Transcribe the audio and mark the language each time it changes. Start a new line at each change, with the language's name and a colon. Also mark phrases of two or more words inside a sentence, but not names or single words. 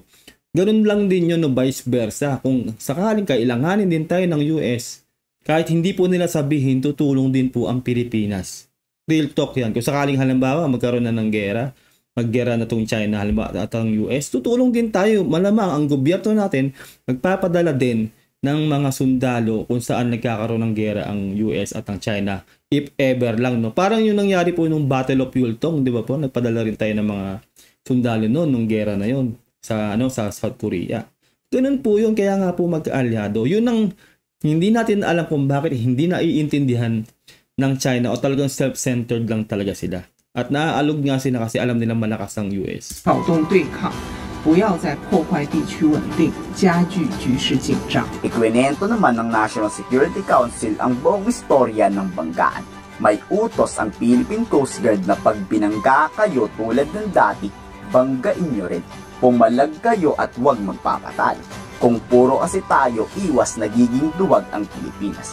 Filipino: Ganun lang din yun, no,
English: vice versa.
Filipino: Kung sakaling kailanganin din tayo ng US, kahit hindi po nila sabihin, tutulong din po ang Pilipinas.
English: Real talk
Filipino: yan. Kung sakaling halimbawa magkaroon na ng gera, maggera na itong China at ang US, tutulong din tayo. Malamang ang gobyerno natin magpapadala din ng mga sundalo kung saan nagkakaroon ng gera ang US at ang China.
English: If ever
Filipino: lang, no? Parang yung nangyari po nung Battle of Yultong, di ba po? Nagpadala rin tayo ng mga sundalo noon, nung gera na yon sa South Korea. Ganun po yun, kaya nga po magkaalyado. Yun ang hindi natin alam kung bakit hindi naiintindihan ng China o talagang self-centered lang talaga sila. At naaalog nga sila kasi alam nilang malakas ang US.
Chinese: 挑动对抗，不要再破坏地区稳定，加剧局势紧张。
Filipino: Ikwinento naman ng National Security Council ang buong istorya ng banggaan. May utos ang Philippine Coast Guard na pag binangga kayo tulad ng dati, banggain nyo rin. Pumalag kayo at huwag magpapatalo. Kung puro kasi tayo, iwas nagiging duwag ang Pilipinas.